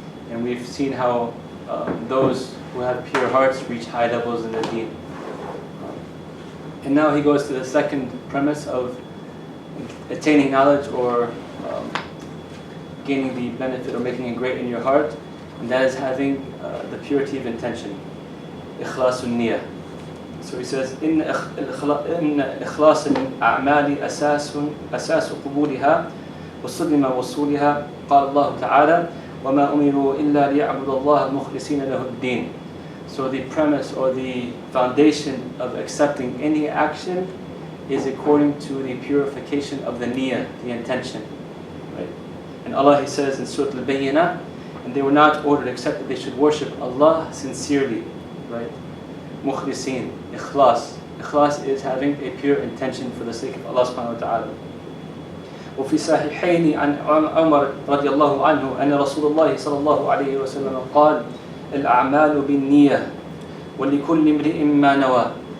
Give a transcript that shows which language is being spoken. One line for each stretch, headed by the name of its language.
English: And we've seen how those who have pure hearts reach high levels in the deen. And now he goes to the second premise of attaining knowledge or gaining the benefit or making it great in your heart, and that is having the purity of intention.
Arabic: إخلاص النية.
English: So he says,
Arabic: إن إخلاص الأعمال أساس قبولها وسلم وصولها. قال الله تعالى وما أمروا إلا ليعبدوا الله مخلصين له الدين.
English: So the premise or the foundation of accepting any action is according to the purification of the niyyah, the intention. Right? And Allah, He says in Surah Al-Bayyinah, and they were not ordered except that they should worship Allah sincerely. Right? Mukhlisin, ikhlas. Ikhlas is having a pure intention for the sake of Allah subhanahu wa ta'ala.
Arabic: وفي صحيحين عن عمر رضي الله عنه أن رسول الله صلى الله عليه وسلم قال الأعمال بالنية ولكل امرئ ما نوى.